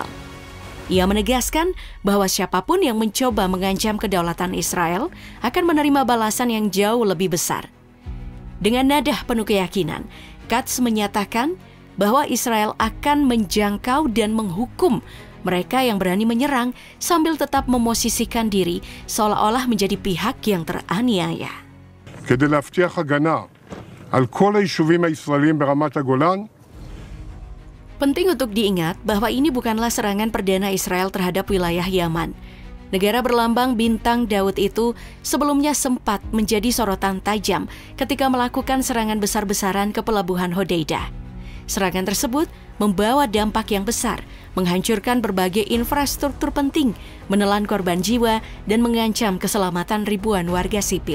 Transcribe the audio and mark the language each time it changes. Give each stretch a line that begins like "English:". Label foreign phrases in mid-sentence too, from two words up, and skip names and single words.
Indonesian: Ia menegaskan bahwa siapapun yang mencoba mengancam kedaulatan Israel akan menerima balasan yang jauh lebih besar. Dengan nada penuh keyakinan, Katz menyatakan bahwa Israel akan menjangkau dan menghukum Mereka yang berani menyerang sambil tetap memosisikan diri seolah-olah menjadi pihak yang teraniaya.
Hebrew: כדי להבטיח הגנה על כל היישובים הישראלים ברמת הגולן.
Indonesian: Penting untuk diingat bahwa ini bukanlah serangan perdana Israel terhadap wilayah Yaman. Negara berlambang bintang Daud itu sebelumnya sempat menjadi sorotan tajam ketika melakukan serangan besar-besaran ke pelabuhan Hodeidah. Serangan tersebut membawa dampak yang besar, menghancurkan berbagai infrastruktur penting, menelan korban jiwa, dan mengancam keselamatan ribuan warga sipil.